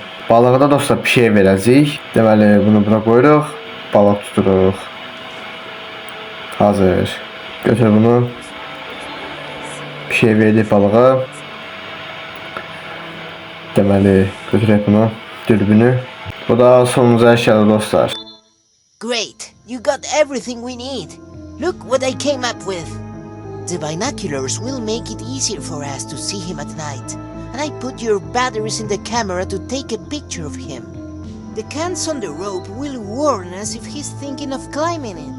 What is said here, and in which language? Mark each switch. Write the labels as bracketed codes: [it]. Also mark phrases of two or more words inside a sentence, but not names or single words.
[az] Balığı da dostlar bir şey verəcəyik. Deməli bunu bura qoyuruq. Balıq tuturuq. Hazır. Götür bunu. Bir şey verdik balığa. Deməli götürək bunu. Dürbünü. Bu da sonuncu əşyadır dostlar. [en] Great, you got everything we need. Look what I came up with. The binoculars will make it easier for us to see him at night. And I put your batteries in the camera to take a picture of him. The cans on the rope will warn us if he's thinking of climbing it.